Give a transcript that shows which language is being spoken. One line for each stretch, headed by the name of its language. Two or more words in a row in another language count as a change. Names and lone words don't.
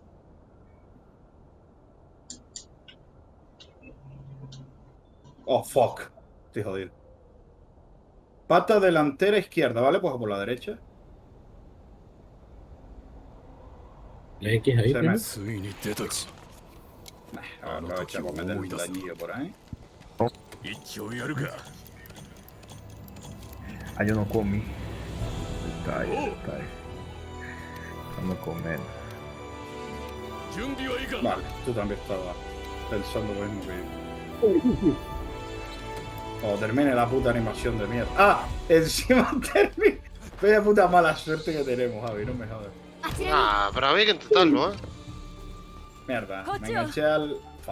English: Oh, fuck.
Spanish: Estoy jodido. Pata delantera izquierda, ¿vale? Pues por la derecha. La X ahí, Se primo.
Japanese: ついに出たか。
Spanish: Aprovechamos para meter un dañillo por ahí.
Japanese: 一挙やるか。
Spanish: Ah, yo no comí. Está ahí, está ahí. Vamos a comer.
Japanese: 準備はいいか。
Spanish: Vale, tú también estabas pensando lo mismo que yo. Cuando termine la puta animación de mierda. ¡Ah! Encima termina. Vaya puta mala suerte que tenemos, Javi, no me jodas. Ah, pero había que intentarlo, ¿eh? Mierda, me enganché al. Fuck.